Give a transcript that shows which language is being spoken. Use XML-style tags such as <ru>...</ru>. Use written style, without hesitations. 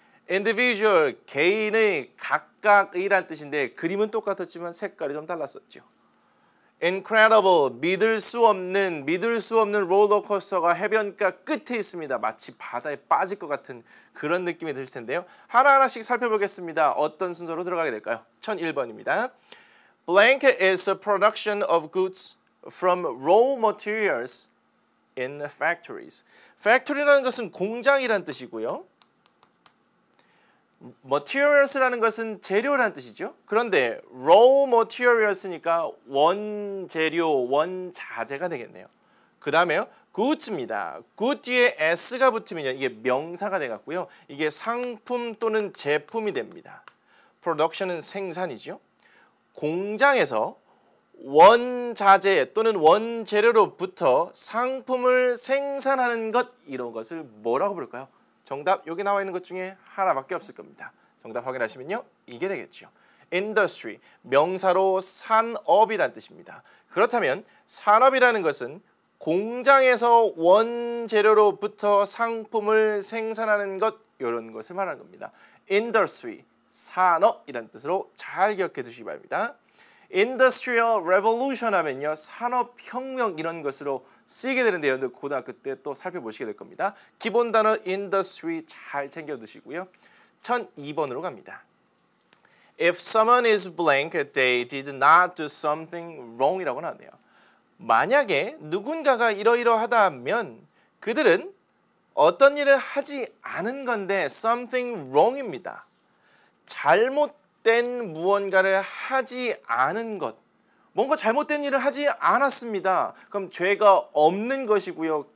<ko>individual 개인의 각각의란 뜻인데 그림은 똑같았지만 색깔이 좀 달랐었죠. incredible 믿을 수 없는 롤러코스터가 해변가 끝에 있습니다. 마치 바다에 빠질 것 같은 그런 느낌이 들 텐데요. 하나하나씩 살펴보겠습니다. 어떤 순서로 들어가게 될까요? 1001번입니다.</ko> <en>Blank is a production of goods from raw materials in factories.</en> <ko>factory라는 것은 공장이란 뜻이고요. materials라는 것은 재료라는 뜻이죠. 그런데 raw materials니까 원재료, 원자재가 되겠네요. 그 다음에요. goods입니다. good 뒤에 s가 붙으면 이게 명사가 되겠고요. 이게 상품 또는 제품이 됩니다. production은 생산이죠. 공장에서 원자재 또는 원재료로부터 상품을 생산하는 것 이런 것을 뭐라고 부를까요? 정답 여기 나와 있는 것 중에 하나밖에 없을 겁니다. 정답 확인하시면요. 이게 되겠죠. industry, 명사로 산업이란 뜻입니다. 그렇다면 산업이라는 것은 공장에서 원재료로부터 상품을 생산하는 것 이런 것을 말하는 겁니다. industry, 산업이란 뜻으로 잘 기억해 두시기 바랍니다.</ko> <en>Industrial Revolution 하면요.</en> <ko>산업혁명 이런 것으로 쓰이게 되는데 여러분들 고등학교 때 또 살펴보시게 될 겁니다. 기본 단어 industry 잘 챙겨 두시고요. 1002번으로 갑니다.</ko> <en>If someone is blank, they did not do something wrong</en> <ko>이라고 나왔네요. 만약에 누군가가 이러이러하다 하면 그들은 어떤 일을 하지 않은 건데</ko> <en>something wrong</en> <ko>입니다. 잘못된 무언가를 하지 않은 것. 뭔가 잘못된 일을 하지 않았습니다. 그럼 죄가 없는 것이고요.</ko>